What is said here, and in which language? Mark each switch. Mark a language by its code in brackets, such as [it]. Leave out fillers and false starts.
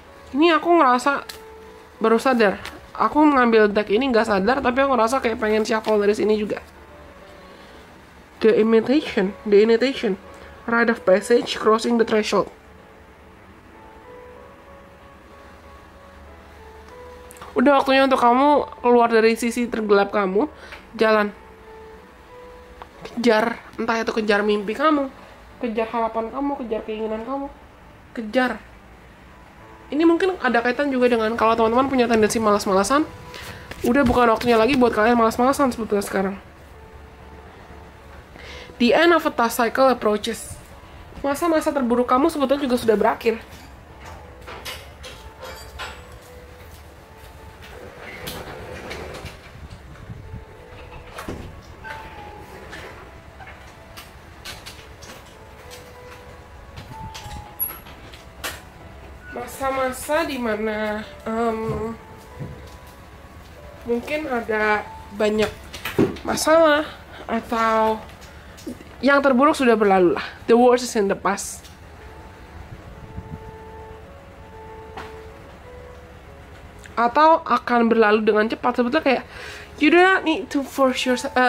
[id] Ini aku ngerasa baru sadar, aku mengambil deck ini nggak sadar, tapi aku ngerasa kayak pengen shuffle dari sini juga. [en] The initiation, rite of passage, crossing the threshold. [id] Udah waktunya untuk kamu keluar dari sisi tergelap kamu, jalan. Kejar, entah itu kejar mimpi kamu, kejar harapan kamu, kejar keinginan kamu, kejar. Ini mungkin ada kaitan juga dengan kalau teman-teman punya tendensi malas-malasan, udah bukan waktunya lagi buat kalian malas-malasan sebetulnya sekarang. [en] The end of a task cycle approaches. [id] Masa-masa terburuk kamu sebetulnya juga sudah berakhir. Masa-masa dimana mungkin ada banyak masalah atau yang terburuk sudah berlalu lah. [en] The worst is in the past. [id] Atau akan berlalu dengan cepat. Sebetulnya kayak [en] you do not need to force yourself.